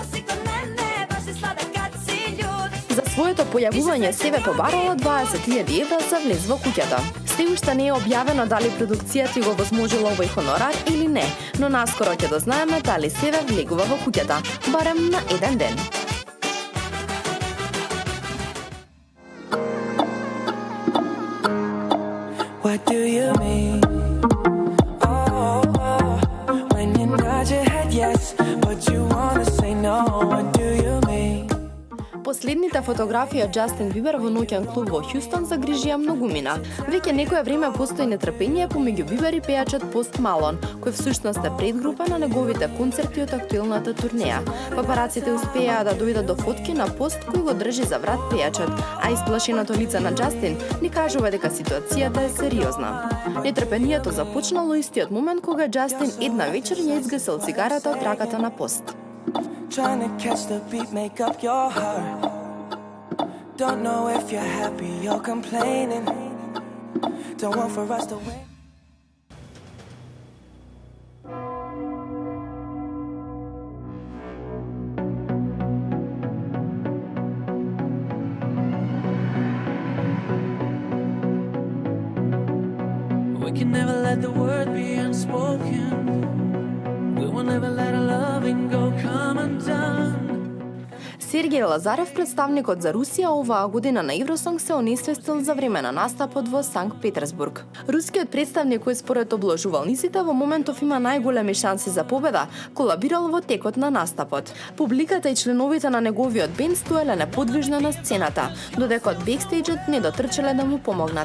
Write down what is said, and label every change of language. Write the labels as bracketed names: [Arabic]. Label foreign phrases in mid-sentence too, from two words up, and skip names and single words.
[Macedonian] За своето појавување себе побарала 20.000 евра за влез во куќата. Се уште не е објавено дали продукцијата го возможила овој хонорар или не, но наскоро ќе дознаеме дали себе влегува во куќата, барем на еден ден. [English] What do you mean? Oh, when you nod your head yes, but you wanna say no. What do you mean? [Macedonian] Последните фотографии од Џастин Бибер во ноќен клуб во Хјустон загрижија многумина. Веќе некое време постои нетрпение помеѓу Бибер и пејачот Пост Малон, кој всушност е предгрупа на неговите концерти од актуелната турнеја. Папараците успеа да дојдат до фотки на Пост кој го држи за врат пејачот, а исплашеното лице на Џастин ни кажува дека ситуацијата е сериозна. Нетрпението започнало истиот момент кога Џастин една вечер ја изгасил цигарата од раката на Пост. [English] Trying to catch the beat, make up your heart. Don't know if you're happy or complaining. Don't want for us to win. We can never let the word be unspoken. We will never let our loving go come undone. [Macedonian] Сергеј Лазарев, представникот за Русија оваа година на Евросонг, се онесвестил за време на настапот во Санкт Петерсбург. Рускиот представник кој според обложувалниците во моментов има најголеми шанси за победа, колабирал во текот на настапот. Публиката и членовите на неговиот бенд стоеле неподвижно на сцената, додека од бекстејџот не дотрчале да му помогнат.